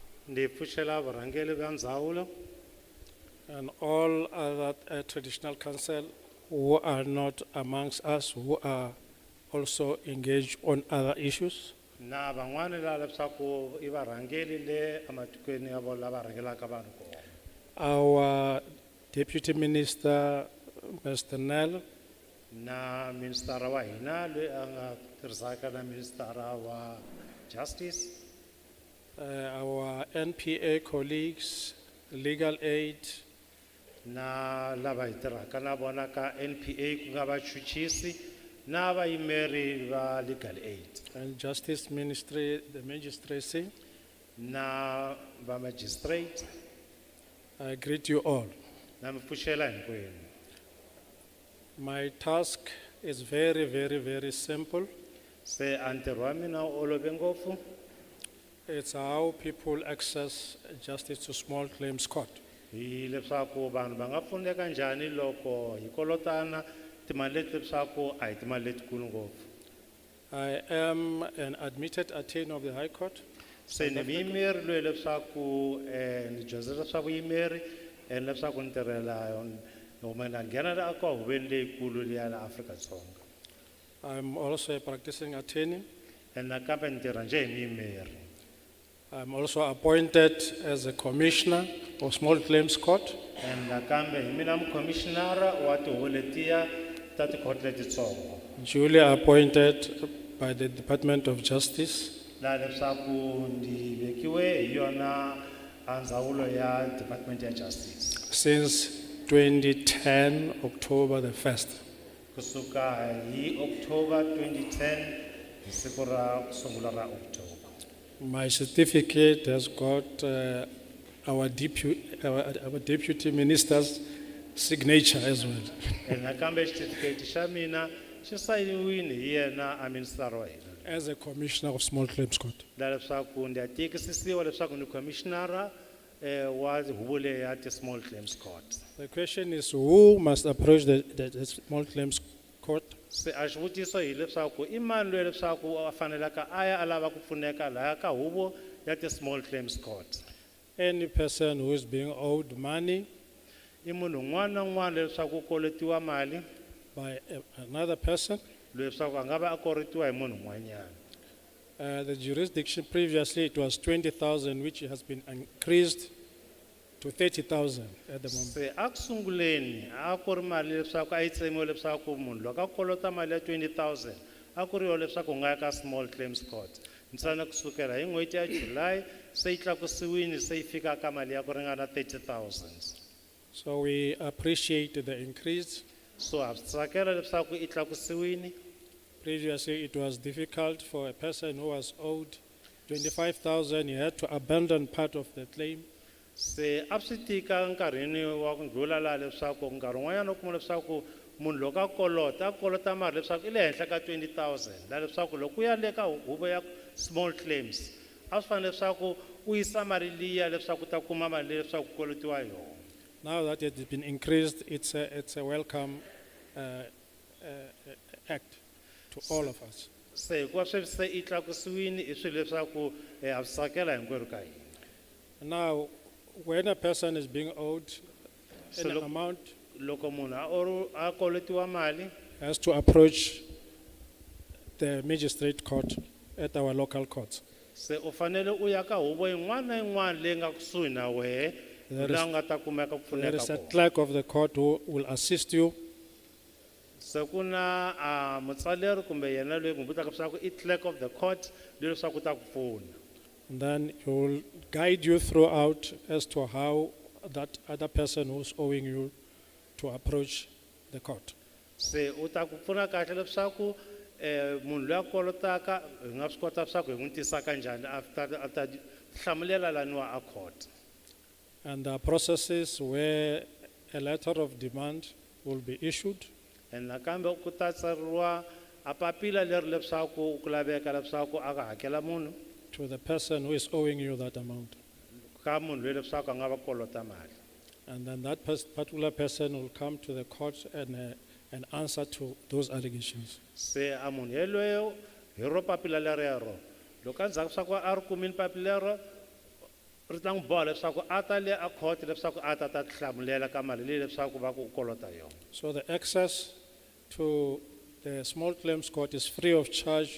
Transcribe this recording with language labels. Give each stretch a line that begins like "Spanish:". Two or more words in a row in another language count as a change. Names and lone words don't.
Tsonga: Ndi pfuxela vurhangeri bya ndzawulo
English: and all other traditional council who are not amongst us, who are also engaged on other issues.
Tsonga: na van'wani la leswaku I varhangeri le ematikweni ya vona lava rhangelaka vanhu kona.
English: Our Deputy Minister, Mr. Nel,
Tsonga: Na ministara wa hina loyi a nga tirhisaka na ministara wa justice,
English: our NPA colleagues, legal aid,
Tsonga: na lava hi tirhaka na vona ka NPA ku nga vachuchisi na vayimeri va
English: legal aid and Justice Ministry, the magistracy.
Tsonga: na va magistrate.
English: I greet you all.
Tsonga: Na mi pfuxela hinkwenu.
English: My task is very, very, very simple.
Tsonga: Se a ntirho wa mina wu olove ngopfu.
English: It's how people access justice to small claims court.
Tsonga: Hi leswaku vanhu va nga pfuneka njhani loko hi kolotana timali leti leswaku a hi timali letikulu ngopfu.
English: I am an admitted attorney of the High Court.
Tsonga: Se ni muyimeri loyi leswaku ni dyondzisa swa vuyimeri and leswaku ni tirhela loko na nghena aka huveni leyikulu liya la Afrika-Dzonga.
English: I'm also a practicing attorney.
Tsonga: And nakambe ni tirha nje hi muyimeri.
English: I'm also appointed as a commissioner of small claims court.
Tsonga: And nakambe hi mina mukhomishinara wa tihuvo letiya ta tikhoto letitsongo.
English: Duly appointed by the Department of Justice.
Tsonga: La leswaku ndi vekiwe hi yona a ndzawulo ya Department ya Justice.
English: Since 2010, October the 1st.
Tsonga: Kusuka hi October 2010 hi siku ra kusungula ra October.
English: My certificate has got our deputy minister's signature as well.
Tsonga: And nakambe certificate xa mina xi sayiniwile hi yena a minister wa hina.
English: As a commissioner of small claims court.
Tsonga: La leswaku ndi atikisisiwa leswaku ni commissioner wa huvo leyi ya ti
English: small claims court. The question is who must approach the small claims court?
Tsonga: Se a xivutiso hi leswaku I mani loyi leswaku a fanelaka a ya a lava ku pfuneka laha ka huvo ya ti
English: small claims court. Any person who is being owed money
Tsonga: I munhu un'wana na un'wana leswaku u kolotiwa mali
English: by another person.
Tsonga: leswaku a nga va a kolotiwa hi munhu un'wanyana.
English: The jurisdiction previously it was 20,000, which has been increased to 30,000 at the moment.
Tsonga: Se a ku sunguleni a ku ri mali leswaku a yi tsemiwe leswaku munhu loko a kolota mali ya 20,000 a ku ri yo leswaku u nga ya ka
English: small claims court.
Tsonga: Ntsena kusukela hi n'hweti ya July se yi tlakusiwile se yi fika ka mali ya ku ringana 30,000.
English: So we appreciate the increase.
Tsonga: So ha swi tsakela leswaku I tlakusiwile.
English: Previously it was difficult for a person who was owed 25,000, he had to abandon part of the claim.
Tsonga: Se a swi tika nkarhini wa ku ndlhula laha leswaku nkarhi wun'wanyana u kuma leswaku munhu loko a kolota mali leswaku I le henhla ka 20,000 la leswaku loko u ya le ka huvo ya
English: small claims
Tsonga: a swi fanele leswaku u yisa mali liya leswaku ta kuma mali leyi leswaku ku kolotiwa yona.
English: Now that it has been increased, it's a welcome act to all of us.
Tsonga: Se hikuva sweswi se I tlakusiwile I swilo leswaku ha swi tsakela hinkwerhu ka hina.
English: Now, when a person is being owed an amount,
Tsonga: loko munhu a kolotiwa mali
English: has to approach the magistrate court at our local courts.
Tsonga: se u fanele u ya ka huvo yin'wana na yin'wana leyi nga kusuhi na wehe laha nga ta kumeka ku
English: There
Tsonga: pfuneka
English: is a
Tsonga: kona.
English: clerk of the court who will assist you.
Tsonga: Se ku na mutsaleri kumbe yena loyi n'wi vutaka leswaku I
English: clerk of the court
Tsonga: loyi leswaku u ta ku pfuna.
English: And then he will guide you throughout as to how that other person who's owing you to approach the court.
Tsonga: Se u ta ku pfuna kahle leswaku munhu loyi a kolotaka hi nga swi kota leswaku hi n'wi tisa kanjhani a ta hlamulela laniwa a court.
English: And there are processes where a letter of demand will be issued.
Tsonga: And nakambe ku ta tsariwa a papila leri leswaku ku laveka leswaku a ka hakela munhu
English: to the person who is owing you that amount.
Tsonga: ka munhu loyi leswaku a nga va kolota mali.
English: And then that particular person will come to the court and answer to those allegations.
Tsonga: Se a munhu yelweyo hi ro papila lerero loko a ndzhaku swa ku a ri kumile papila lero ri ta n'wi boha leswaku a ta le a court leswaku a ta tihlamulela ka mali leyi leswaku va ku kolota yona.
English: So the access to the small claims court is free of charge.